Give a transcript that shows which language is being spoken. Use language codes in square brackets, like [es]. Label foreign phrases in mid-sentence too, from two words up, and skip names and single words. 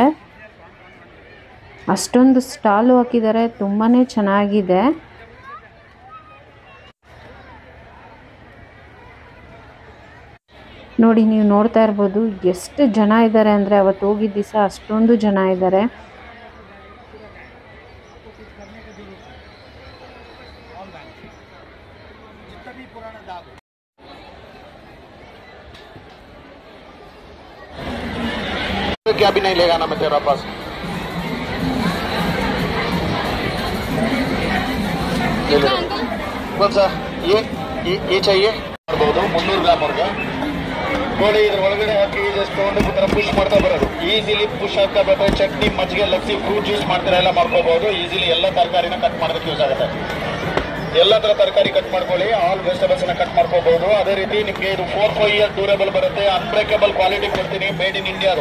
[kn] ಅಷ್ಟೊಂದು ಸ್ಟಾಲು ಹಾಕಿದ್ದಾರೆ, ತುಂಬಾ ಚೆನ್ನಾಗಿದೆ. ನೋಡಿ, ನೀವು ನೋಡ್ತಾ ಇರ್ಬೋದು ಎಷ್ಟು ಜನ ಇದ್ದಾರೆ ಅಂದರೆ, ಅವತ್ತು ಹೋಗಿದ್ದ ದಿವಸ ಅಷ್ಟೊಂದು ಜನ ಇದ್ದಾರೆ. [hi] क्या भी नहीं लेगा ना मैं तेरा पास कौन सा ये चाहिए [kn] 300 ಗ್ರಾಮ್ ಅವ್ರಿಗೆ ನೋಡಿ. ಇದ್ರ ಒಳಗಡೆ ಹಾಕಿ ಜಸ್ಟ್ ತೊಗೊಂಡು ತರ ಪುಷ್ ಮಾಡ್ತಾ ಬರೋದು. ಈಸಿಲಿ ಪುಷ್ ಆಗ್ತಾ ಬರ್ತದೆ. ಚಟ್ನಿ, ಮಜ್ಜಿಗೆ, ಲಸ್ಸಿ, [en] fruit juice [kn] ಮಾಡ್ತೀರಾ ಎಲ್ಲ ಮಾಡ್ಕೋಬಹುದು. ಈಸಿಲಿ ಎಲ್ಲ ತರಕಾರಿನ ಕಟ್ ಮಾಡೋದಕ್ಕೆ ಯೂಸ್ ಆಗುತ್ತೆ. ಎಲ್ಲ ತರ ತರಕಾರಿ ಕಟ್ ಮಾಡ್ಕೊಳ್ಳಿ, [en] all vegetables [kn] ನ ಕಟ್ ಮಾಡ್ಕೋಬಹುದು. ಅದೇ ರೀತಿ ನಿಮಗೆ ಇದು 4-5 [en] year durable [kn] ಬರುತ್ತೆ. [en] unbreakable quality [kn] ಕೊಡ್ತೀನಿ, [en] made in India.